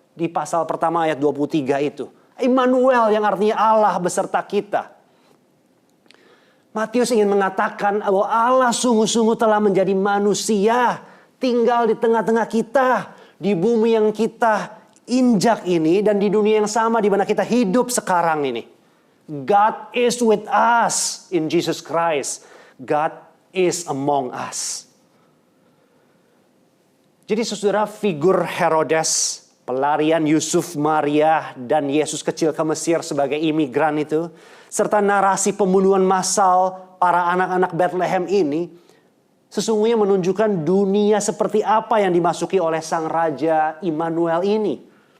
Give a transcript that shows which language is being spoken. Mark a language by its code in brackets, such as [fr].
[id] Di pasal pertama ayat 23 itu. Immanuel yang artinya Allah beserta kita. Matius ingin mengatakan bahwa Allah sungguh-sungguh telah menjadi manusia. Tinggal di tengah-tengah kita. Di bumi yang kita injak ini dan di dunia yang sama di mana kita hidup sekarang ini. [en] God is with us in Jesus Christ. God is among us. [id] Jadi saudara, figur Herodes, pelarian Yusuf, Maria, dan Yesus kecil ke Mesir sebagai imigran itu, serta narasi pembunuhan massal para anak-anak Bethlehem ini, sesungguhnya menunjukkan dunia seperti apa yang dimasuki oleh sang Raja Immanuel ini.